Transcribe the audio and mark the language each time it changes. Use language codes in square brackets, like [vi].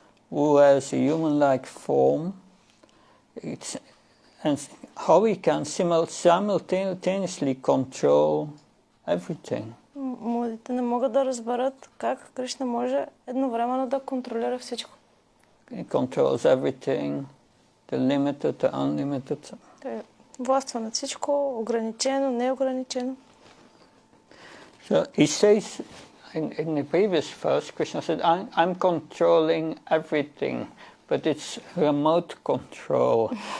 [en] who has a human-like form, and how he can simultaneously control everything. [bg] Младите не могат да разберат как Кришна може едновременно да контролира всичко. [en] He controls everything, the limited, the unlimited. [bg] Той властва над всичко, ограничено, неограничено. [en] So he says in the previous verse, Krishna said, I'm controlling everything, but it's remote control.